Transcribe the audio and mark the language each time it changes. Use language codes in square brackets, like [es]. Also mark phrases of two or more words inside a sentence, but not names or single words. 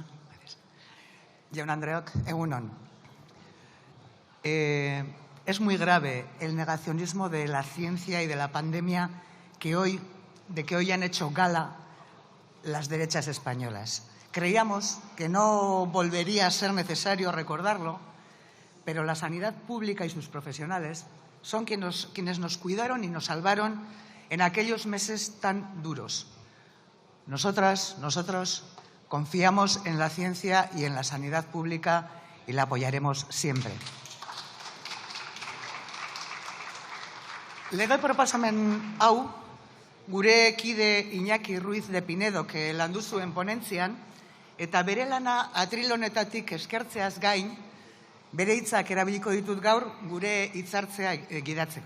[eu] Jaun Andreok, egun on. [es] Es muy grave el negacionismo de la ciencia y de la pandemia de que hoy han hecho gala las derechas españolas. Creíamos que no volvería a ser necesario recordarlo, pero la sanidad pública y sus profesionales son quienes nos cuidaron y nos salvaron en aquellos meses tan duros. Nosotros confiamos en la ciencia y en la sanidad pública y la apoyaremos siempre. [eu] Lege proposamen hau, gure kide Iñaki Ruiz de Pinedok landu zuen ponentzian, eta bere lana atril honetatik eskertzeaz gain, bere hitzak erabiliko ditut gaur gure hitzartzea gidatzeko.